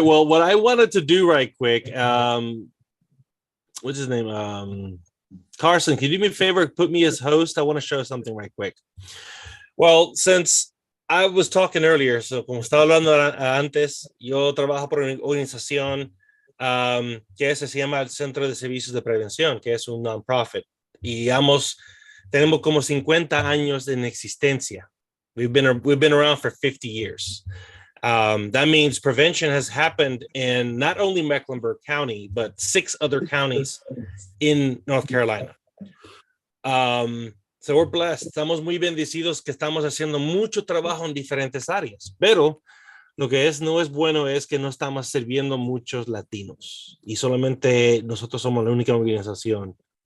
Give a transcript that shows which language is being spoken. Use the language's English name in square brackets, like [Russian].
[English] Well, what I wanted to do right quick, what's his name? Carson, can you do me a favor? Put me as host. I want to show something right quick. Well, since I was talking earlier, so [Spanish] como estaba hablando antes, yo trabajo por una organización que se llama el Centro de Servicios de Prevención, que es un non-profit. Y tenemos como 50 años en existencia. [English] We've been around for 50 years. That means prevention has happened in not only Mecklenburg County, but 6 other counties in North Carolina. So we're blessed. [Spanish] Estamos muy bendecidos que estamos haciendo mucho trabajo en diferentes áreas, pero lo que no es bueno es que no estamos sirviendo muchos latinos y solamente nosotros somos la única organización.